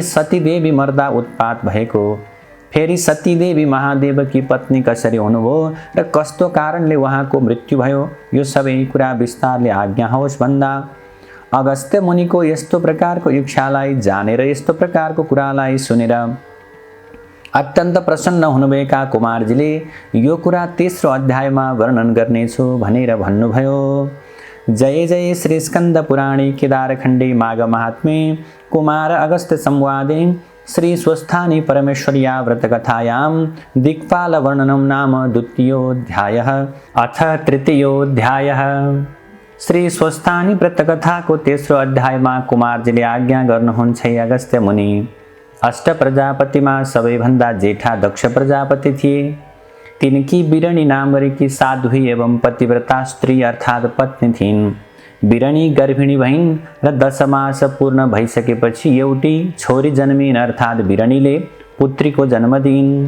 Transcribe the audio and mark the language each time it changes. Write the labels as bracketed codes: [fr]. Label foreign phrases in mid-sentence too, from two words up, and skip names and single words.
[ne] सतीदेवी मर्दा उत्पात भएको, फेरि सतीदेवी महादेवकी पत्नी कसरी हुनुभयो र कस्तो कारणले उहाँको मृत्यु भयो, यो सबै कुरा विस्तारले आज्ञा होस् भन्दा अगस्त्य मुनिको यस्तो प्रकारको इच्छालाई जानेर यस्तो प्रकारको कुरालाई सुनेर अत्यन्त प्रसन्न हुनुभएका कुमारजीले यो कुरा तेस्रो अध्यायमा वर्णन गर्नेछु भनेर भन्नुभयो। [sa] जय जय श्री स्कंद पुराणे केदारखण्डे माघ महात्म्ये कुमार अगस्त्य संवादे श्री स्वस्थानी परमेश्वर्या व्रतकथायां दिक्पाल वर्णनं नाम द्वितीयोऽध्यायः। अथ तृतीयोऽध्यायः। [ne] श्री स्वस्थानी व्रतकथाको तेस्रो अध्यायमा कुमारजीले आज्ञा गर्नुहुन्छ, अगस्त्य मुनि, अष्ट प्रजापतिमा सबैभन्दा जेठा दक्ष प्रजापति थिए। तिनकी बिरणी नाम गरेकी साध्वी एवं पतिव्रता स्त्री अर्थात् पत्नी थिइन्। बिरणी गर्भिणी भइन् र 10 मास पूर्ण भइसकेपछि एउटी छोरी जन्मिन् अर्थात् बिरणीले पुत्रीको जन्म दिइन्।